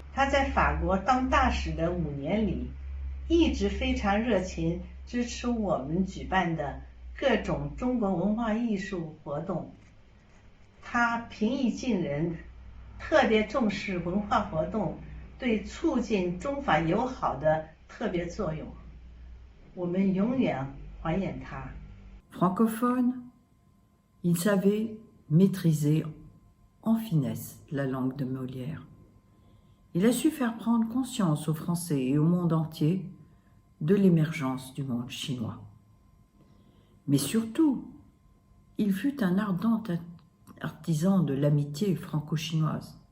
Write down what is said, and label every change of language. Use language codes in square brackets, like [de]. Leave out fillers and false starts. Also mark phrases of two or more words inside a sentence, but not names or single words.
[zh] 他在法国当大使的5年里，一直非常热情支持我们举办的各种中国文化艺术活动。他平易近人，特别重视文化活动对促进中法友好的特别作用。我们永远怀念他。 [fr] Francophone, il savait maîtriser en finesse la langue de Molière. Il a su faire prendre conscience aux Français et au monde entier de l'émergence du monde chinois. Mais surtout, il fut un ardent artisan de l'amitié franco-chinoise.